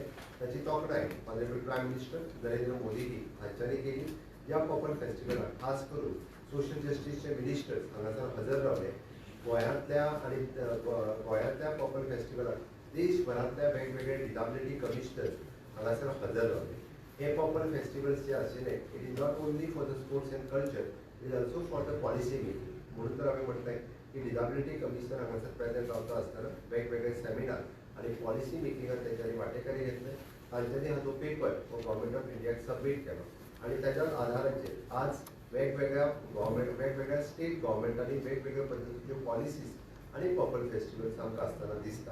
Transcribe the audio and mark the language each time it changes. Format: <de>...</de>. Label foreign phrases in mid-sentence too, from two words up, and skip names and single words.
<kok>ताची तोखणाय</kok> <en>Honorable Prime Minister</en> <kok>नरेंद्र मोदीजी हांच्यांनी केली. ह्या पॉपर फेस्टिवलाक खास करून</kok> <en>social justiceचे ministers</en> <kok>हांगासर हजर रावले. गोंयांतल्या पॉपर फेस्टिवलाक देशभरांतल्या वेगवेगळे</kok> <en>disability commissioners</en> <kok>हांगासर हजर रावले. हे पॉपर फेस्टिवल्स जे आशिल्ले</kok> <en>it is not only for the sports and culture, it is also for the policy making.</en> <mr>म्हणून तर आम्ही म्हटलंय की</mr> <en>disability commissioner</en> <kok>हांगासर प्रेझेंट रावता आसतना वेगवेगळे सेमिनार आणि</kok> <en>policy makingात</en> <kok>तेंच्यांनी वांटेकारी घेतले. तांच्यांनी हा जो पेपर हो</kok> <en>government of Indiaक</en> <kok>सबमीट केलो आणि त्याच्याच आधाराचेर आज वेगवेगळ्या</kok> <en>state governmentांनी</en> <kok>वेगवेगळ्या पद्धतीच्यो पॉलिसीज आणि पॉपर फेस्टिवल्स आमकां आसतना दिसता.</kok>